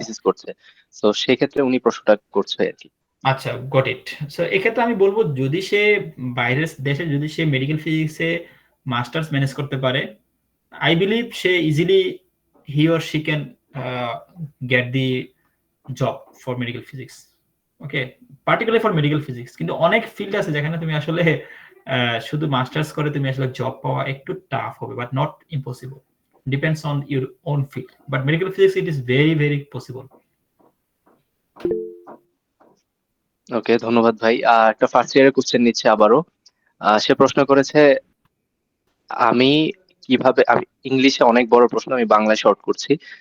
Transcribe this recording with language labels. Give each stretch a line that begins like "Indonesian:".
Bangla: Thesis করছে। তো সেক্ষেত্রে উনি প্রশ্নটা করছে আর কি।
English: আচ্ছা, got it.
Bangla: সো এক্ষেত্রে আমি বলবো যদি সে বাইরের দেশে যদি সে মেডিকেল ফিজিক্সে মাস্টার্স ম্যানেজ করতে পারে,
English: I believe she easily, he or she can get the job for medical physics. Okay, particularly for medical physics.
Bangla: কিন্তু অনেক ফিল্ড আছে যেখানে তুমি আসলে শুধু মাস্টার্স করে তুমি আসলে জব পাওয়া একটু টাফ হবে,
English: But not impossible. Depends on your own field, but medical physics it is very very possible.
Bangla: ওকে, ধন্যবাদ ভাই। একটা ফার্স্ট ইয়ারের কোশ্চেন নিচ্ছে আবারও। সে প্রশ্ন করেছে, আমি আমি ইংলিশে অনেক বড় প্রশ্ন, আমি বাংলায় শর্ট করছি।